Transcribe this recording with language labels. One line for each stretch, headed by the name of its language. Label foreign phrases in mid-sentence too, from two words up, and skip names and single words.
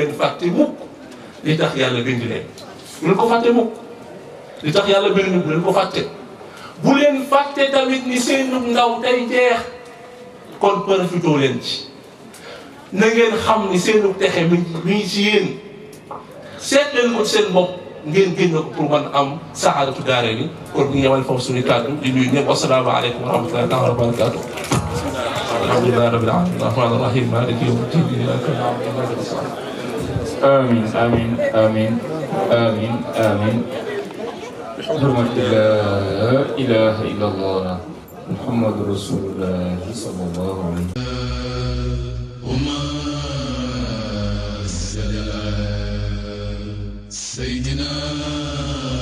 Wolof: leen fàtte mukk li tax yàlla bind leen bu leen ko fàtte mukk li tax yàlla bind ñu bu leen ko fàtte bu leen fàtte tamit ni seen ndaw tey jeex kon profitoo leen ci na ngeen xam ni seenu texe mi ngi ci yéen seet leen ko seen bopp ngeen génn ko pour mën am saxaadatu daare ni kon bu ñu yemal foofu suñu kàddu di nuyu ñëpp
Arabic: والسلام عليكم ورحمة الله تعالى وبركاته الحمد لله رب العالمين الرحمن الرحيم مالك يوم الدين آمين آمين آمين آمين آمين بحرمة لا إله إلا الله محمد رسول الله صلى الله عليه وسلم سيدنا